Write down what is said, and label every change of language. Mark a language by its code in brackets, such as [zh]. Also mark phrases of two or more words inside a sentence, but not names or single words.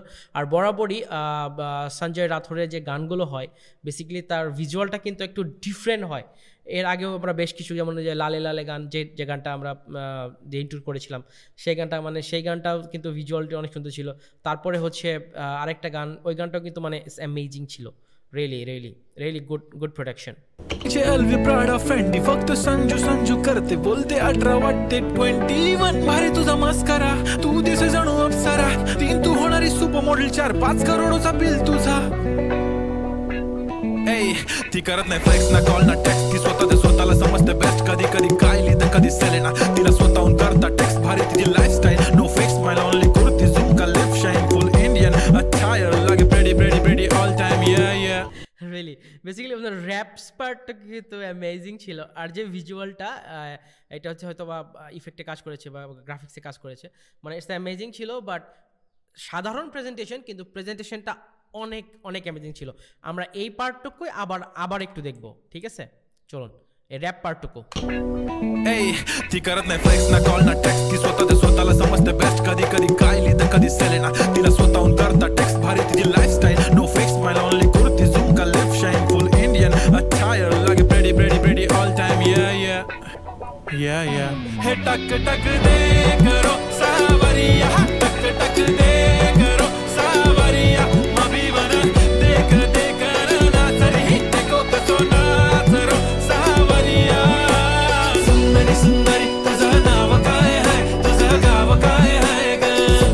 [bn] আর বরাবরই সঞ্জয় রাথোরের যে গানগুলো হয়, বেসিক্যালি তার ভিজুয়ালটা কিন্তু একটু ডিফারেন্ট হয়। এর আগেও আমরা বেশ কিছু, যেমন যে লালে লালে গান, যে গানটা আমরা যে ইন্ট্রো করেছিলাম, সেই গানটাও কিন্তু ভিজুয়ালটি অনেক সুন্দর ছিল। তারপরে হচ্ছে আরেকটা গান, ওই গানটাও কিন্তু মানে অ্যামেজিং ছিল, [en] really good production. [mr] एलवी प्राडा फेंडी फक्त संजू संजू करते बोलते 18 वाटते 21 भारी तुझा मस्करा तू दिसे जणू अप्सरा तीन तू होणारी [en] super model [mr] 4-5 करोडचा बिल तुझा ए ती करत नाही फ्लेक्स ना कॉल ना टेक्स्ट ती स्वतःला समजते बेस्ट कधी कधी कायली तर कधी सेलेना तिला स्वतःहून करता टेक्स्ट भारी तिची लाईफस्टाईल [en] no fake smile only [mr] कुर्ती झुम का [en] lip shine full Indian attire [mr] लागे [en] pretty all time [mr] या [en] really basically [bn] আপনার র্যাপস পার্টটা কিন্তু অ্যামেজিং ছিল। আর যে ভিজুয়ালটা, এটা হচ্ছে হয়তো বা ইফেক্টে কাজ করেছে বা গ্রাফিক্সে কাজ করেছে, মানে [en] it's amazing [bn] ছিল। বাট সাধারণ প্রেজেন্টেশন, কিন্তু প্রেজেন্টেশনটা অনেক অ্যামেজিং ছিল। আমরা এই পার্টটুকুই আবার একটু দেখব, ঠিক আছে? চলুন এই র্যাপ পার্টটুকু। [mr] ए ती करत नाही फ्लेक्स ना कॉल ना टेक्स्ट ती स्वतःला समजते बेस्ट कधी कधी कायली तर कधी सेलेना तिला स्वतःहून करता टेक्स्ट भारी तिची लाईफस्टाईल [en] no fake smile only [mr] कुर्ती झुम का [en] lip shine full Indian attire [mr] लागे [en] pretty all time [mr] या [raj] हे टक टक दे करो सावरिया टक टक दे करो सावरिया मभी बना देख ना तरी देखो कसो नाच रो सावरिया [mr] सुंदरी सुंदरी तुझं नाव काय आहे तुझं गाव काय आहे ग